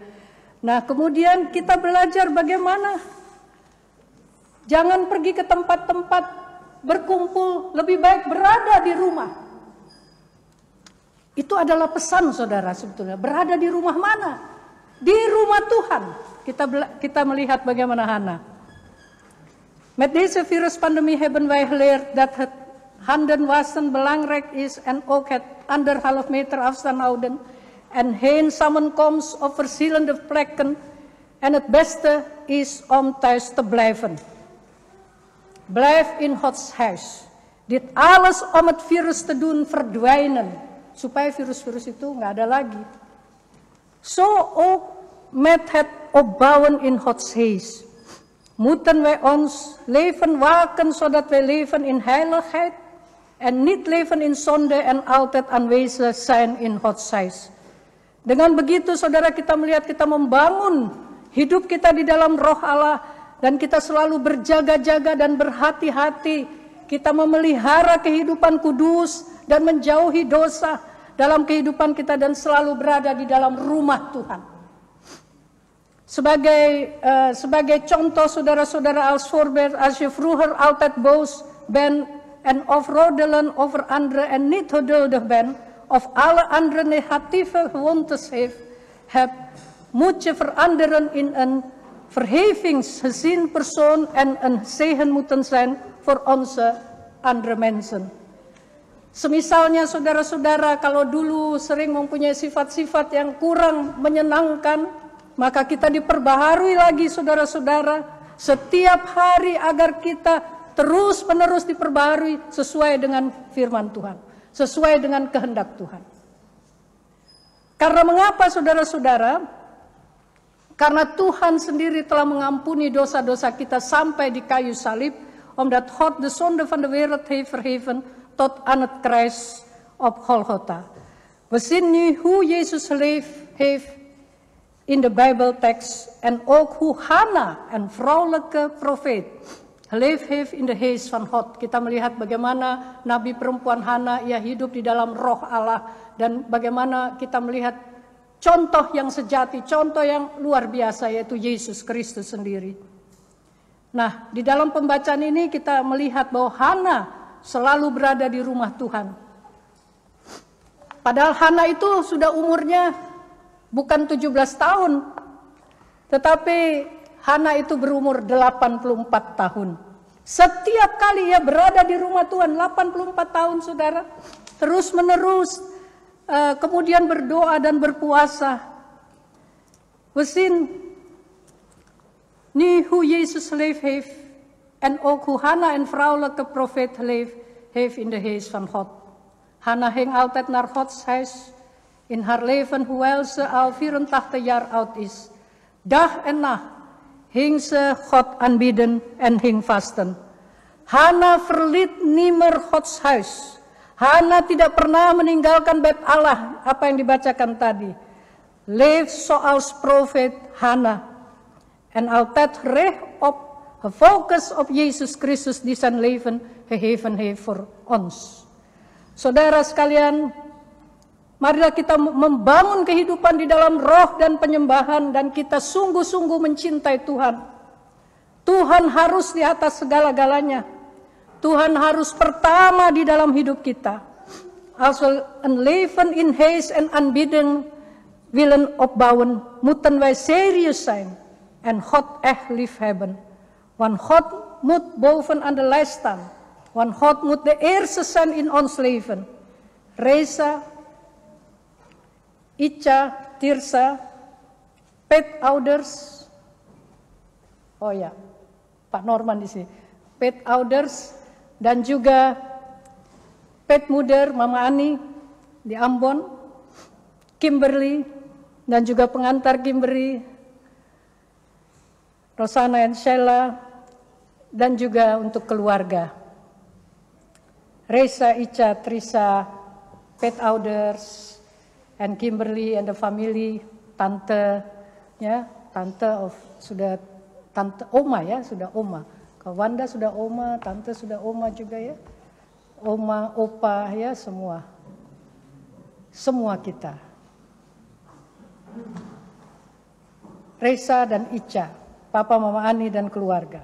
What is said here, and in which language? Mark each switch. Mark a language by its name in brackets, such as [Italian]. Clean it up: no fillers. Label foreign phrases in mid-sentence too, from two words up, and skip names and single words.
[Indonesian] Nah, kemudian kita belajar bagaimana jangan pergi ke tempat-tempat berkumpul, lebih baik berada di rumah. Itu adalah pesan saudara sebetulnya. Berada di rumah mana? Di rumah Tuhan. Kita melihat bagaimana Hana. [Dutch] Met deze viruspandemie hebben wij geleerd dat het handen wassen belangrijk is en ook het 1,5 meter afstand houden en geen samenkomst op verschillende plekken. En het beste is om thuis te blijven. Blijf in Gods huis. Dit alles om het virus te doen verdwijnen. [Indonesian] Supaya virus-virus itu nggak ada lagi. [Dutch] Zo ook met het opbouwen in Gods huis. Moeten wij ons leven waken zodat wij leven in heiligheid en niet leven in zonde en altijd aanwezig zijn in Gods huis. [Indonesian] Dengan begitu saudara, kita melihat kita membangun hidup kita di dalam Roh Allah dan kita selalu berjaga-jaga dan berhati-hati. Kita memelihara kehidupan kudus dan menjauhi dosa dalam kehidupan kita dan selalu berada di dalam rumah Tuhan. Sebagai contoh saudara-saudara, [Dutch] als voorbeeld, als je vroeger altijd boos bent en of roddelen over anderen en niet geduldig bent, of alle andere negatieve gewoontes hebt, moet je veranderen in een verhevingsgezien persoon en een zegen moeten zijn voor onze andere mensen. [Indonesian] Semisalnya saudara-saudara, kalau dulu sering mempunyai sifat-sifat yang kurang menyenangkan, maka kita diperbaharui lagi saudara-saudara setiap hari agar kita terus-menerus diperbaharui sesuai dengan firman Tuhan, sesuai dengan kehendak Tuhan. Karena mengapa saudara-saudara? Karena Tuhan sendiri telah mengampuni dosa-dosa kita sampai di kayu salib, [Dutch] omdat God de zonde van de wereld heeft verheven tot aan het kruis op Golgotha. We zien nu hoe Jezus geleefd heeft in de Bijbeltekst en ook hoe Hana, een vrouwelijke profeet, geleefd heeft in de geest van God. [Indonesian] Kita melihat bagaimana Nabi perempuan Hana, ia hidup di dalam Roh Allah, dan bagaimana kita melihat contoh yang sejati, contoh yang luar biasa, yaitu Yesus Kristus sendiri. Nah, di dalam pembacaan ini kita melihat bahwa Hana selalu berada di rumah Tuhan. Padahal Hana itu sudah umurnya bukan 17 tahun, tetapi Hana itu berumur 84 tahun. Setiap kali ia berada di rumah Tuhan, 84 tahun saudara, terus menerus, kemudian berdoa dan berpuasa. [Dutch] We zien nu hoe Jezus geleefd heeft en ook hoe Hana een vrouwelijke profeet geleefd heeft in de geest van God. Hana ging altijd naar Gods huis in haar leven, hoewel ze al 84 jaar oud is. Dag en nacht ging ze God aanbidden en ging vasten. Hana verliet niet meer Gods huis. [Indonesian] Hana tidak pernah meninggalkan bait Allah, apa yang dibacakan tadi. [Dutch] Leef zoals profeet Hana. En altijd gericht op, gefocust op Jezus Christus die zijn leven gegeven heeft voor ons. [Indonesian] Saudara sekalian, Marilah kita membangun kehidupan di dalam roh dan penyembahan, dan kita sungguh-sungguh mencintai Tuhan. Tuhan harus di atas segala-galanya. Tuhan harus pertama di dalam hidup kita. [Dutch] Also een leven in haze en aanbidding willen opbouwen, moeten wij serieus zijn en God echt liefhebben. Want God moet bovenaan de lijst staan. Want God moet de eerste zijn in ons leven. Reza, Ica, Tirsa, petouders. [Indonesian] Oh ya, Pak Norman di sini. Petouders dan juga petmoeder Mama Ani di Ambon, Kimberly dan juga pengantar Kimberly, Rosana and Sheila, dan juga untuk keluarga. [Dutch] Reza, Ica, Trisa, petouders, [English] and Kimberly and the family, [Indonesian] tante, ya, tante of sudah tante oma ya, sudah oma. Kalau Wanda sudah oma, tante sudah oma juga ya. Oma, opa ya, semua. Semua kita. Reza dan Ica, Papa Mama Ani dan keluarga.